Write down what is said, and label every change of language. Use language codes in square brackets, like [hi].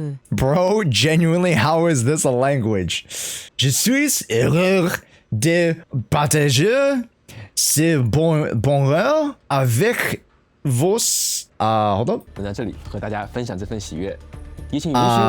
[en] Bro, genuinely, how is this a language? [fr] Je suis heureux de partager ce bonheur avec vos... [en] hold up. [zh] 在这里和大家分享这份喜悦，也请允许。